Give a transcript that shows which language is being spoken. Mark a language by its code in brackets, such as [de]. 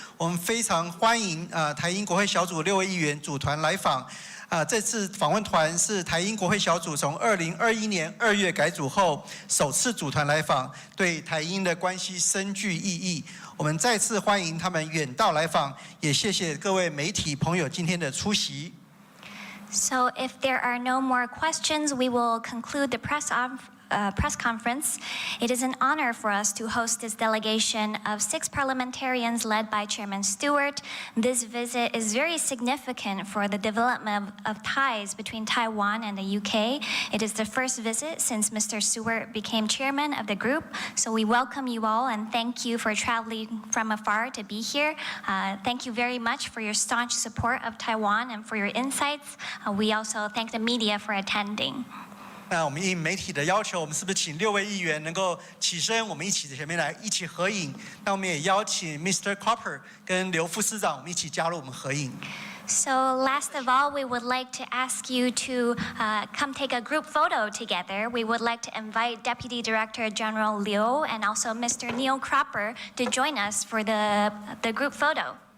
[zh] 我们非常欢迎台英国会小组6位议员组团来访。这次访问团是台英国会小组从2021年2月改组后首次组团来访，对台英的关系深具意义。我们再次欢迎他们远道来访，也谢谢各位媒体朋友今天的出席。 [en] So if there are no more questions, we will conclude the press conference. It is an honor for us to host this delegation of 6 parliamentarians led by Chairman Stewart. This visit is very significant for the development of ties between Taiwan and the UK. It is the first visit since Mr. Stewart became chairman of the group. So we welcome you all and thank you for traveling from afar to be here. Thank you very much for your staunch support of Taiwan and for your insights. We also thank the media for attending. [zh] 那我们应媒体的要求，我们是不是请6位议员能够起身，我们一起前面来一起合影？那我们也邀请 Mr. Copper 跟刘副司长，我们一起加入我们合影。 [en] So last of all, we would like to ask you to come take a group photo together. We would like to invite Deputy Director General Liu and also Mr. Neil Cropper to join us for the group photo.